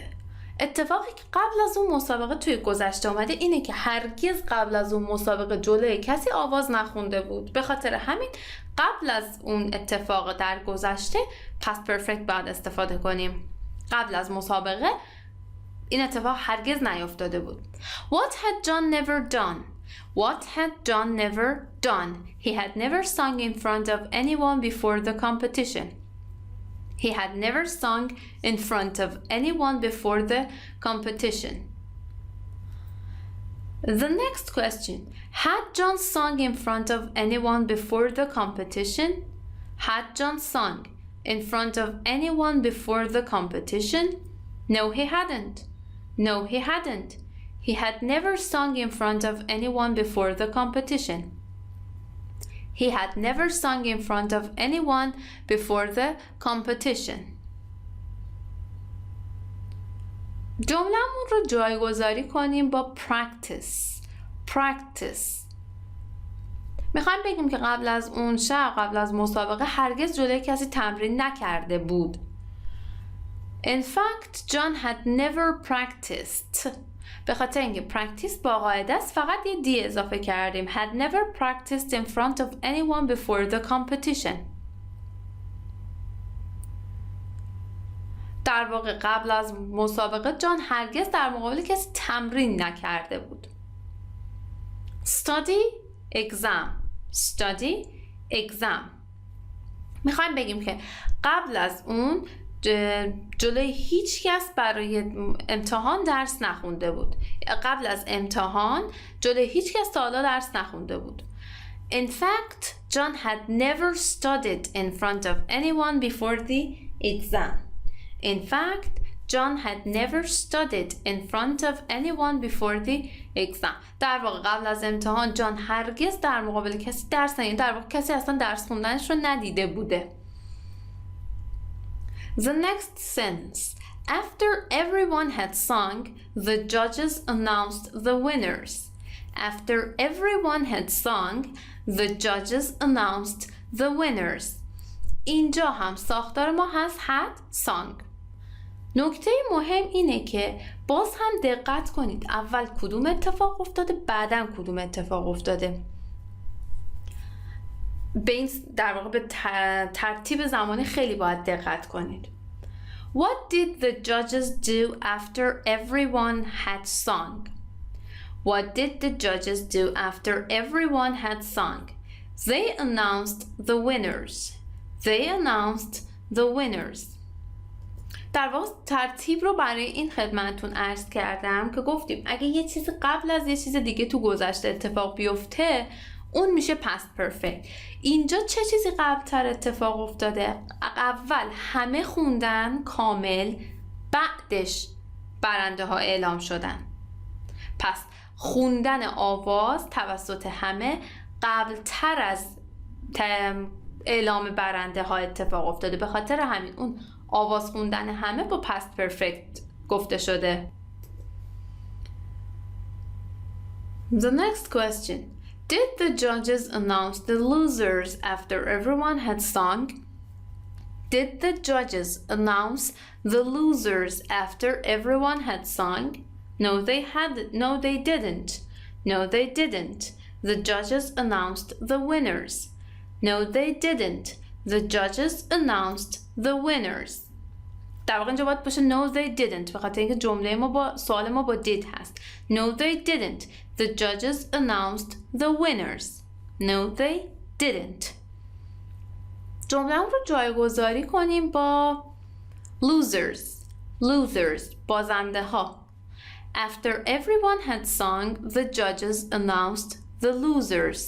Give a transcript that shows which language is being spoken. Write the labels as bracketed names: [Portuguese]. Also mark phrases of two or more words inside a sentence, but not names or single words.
[Persian] اتفاقی که قبل از اون مسابقه توی گذشته اومده اینه که هرگز قبل از اون مسابقه جلوی کسی آواز نخونده بود. به خاطر همین قبل از اون اتفاق در گذشته [English] past perfect [Persian] باید استفاده کنیم. قبل از مسابقه این اتفاق هرگز نیفتاده بود. [English] What had John never done? What had John never done? He had never sung in front of anyone before the competition. He had never sung in front of anyone before the competition. The next question. Had John sung in front of anyone before the competition? Had John sung. in front of anyone before the competition? No, he hadn't. No, he hadn't. He had never sung in front of anyone before the competition. He had never sung in front of anyone before the competition. [Persian] جمله‌مون رو جایگذاری کنیم با practice. practice. میخوایم بگیم که قبل از اون شب، قبل از مسابقه هرگز جلوی کسی تمرین نکرده بود. [English] In fact, John had never practiced. [Persian] به خاطر اینکه practice با قاعده است فقط یه دی اضافه کردیم. [English] Had never practiced in front of anyone before the competition. [Persian] در واقع قبل از مسابقه جان هرگز در مقابل کسی تمرین نکرده بود. [English] Study, exam. Study, exam. [Persian] میخوایم بگیم که قبل از اون جلوی هیچ کس برای امتحان درس نخونده بود. قبل از امتحان جلوی هیچ کس تا حالا درس نخونده بود. [English] In fact, John had never studied in front of anyone before the exam. In fact, John had never studied in front of anyone before the exam. [Persian] در واقع قبل از امتحان جان هرگز در مقابل کسی درس نخونده. در واقع کسی اصلا درس خوندنش رو ندیده بوده. [English] The next sentence. After everyone had sung, the judges announced the winners. After everyone had sung, the judges announced the winners. [Persian] اینجا هم ساختار ما هست [English] had sung. [Persian] نکته مهم اینه که باز هم دقت کنید اول کدوم اتفاق افتاده بعداً کدوم اتفاق افتاده. به این در واقع به ترتیب زمانی خیلی باید دقت کنید. [English] What did the judges do after everyone had sung? What did the judges do after everyone had sung? They announced the winners. They announced the winners. [Persian] در واقع ترتیب رو برای این خدمتتون عرض کردم که گفتیم اگه یه چیز قبل از یه چیز دیگه تو گذشته اتفاق بیفته اون میشه [English] past perfect. [Persian] اینجا چه چیزی قبلتر اتفاق افتاده؟ اول همه خوندن کامل، بعدش برنده ها اعلام شدن. پس خوندن آواز توسط همه قبلتر از اعلام برنده ها اتفاق افتاده. به خاطر همین اون آواز خوندن همه با [English] past perfect [Persian] گفته شده. [English] The next question. Did the judges announce the losers after everyone had sung? Did the judges announce the losers after everyone had sung? No, they hadn't. No, they didn't. No, they didn't. The judges announced the winners. No, they didn't. The judges announced the winners. [Persian] در واقع اینجا باید باشه [English] no they didn't [Persian] به خاطر اینکه جمله ما با سوال ما با did هست. [English] No they didn't. The judges announced the winners. No they didn't. [Persian] جمله رو جایگذاری کنیم با losers. Losers بازنده ها. [English] After everyone had sung, the judges announced the losers.